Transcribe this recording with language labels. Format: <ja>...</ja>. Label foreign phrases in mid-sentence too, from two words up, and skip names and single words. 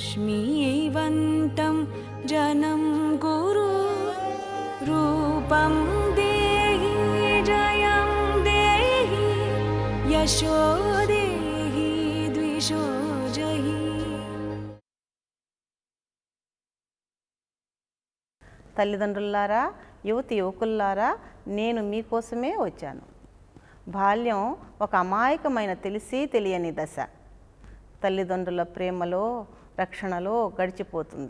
<sa>लक्ष्मीवन्तं जनं गुरु रूपं देहि जयं देहि यशो देहि द्विषो जहि।</sa> <te>తల్లిదండ్రులారా, యువతి యువకులారా, నేను మీకోసమే వచ్చాను. బాల్యం ఒక అమాయకమైన తెలిసి తెలియని దశ. తల్లిదండ్రుల ప్రేమలో రక్షణలో గడిచిపోతుంది.</te>